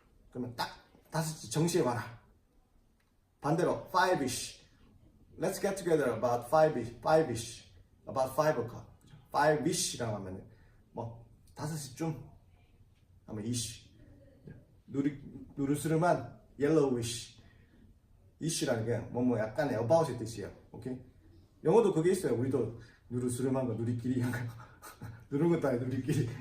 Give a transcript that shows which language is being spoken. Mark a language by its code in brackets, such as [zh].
[ko] 그러면 딱 5시 정시에 와라. 반대로 5ish. [en] Let's get together about 5ish. About 5 o'clock. [ko] 5ish라고 하면 뭐 5시쯤 하면 ish. 누르스름한 yellowish. issue라는 게 뭐 약간의 about의 뜻이에요. 오케이? 영어도 그게 있어요. 우리도 누르스름한 거 누리끼리 한 거. 누른 것도 아니고 누리끼리.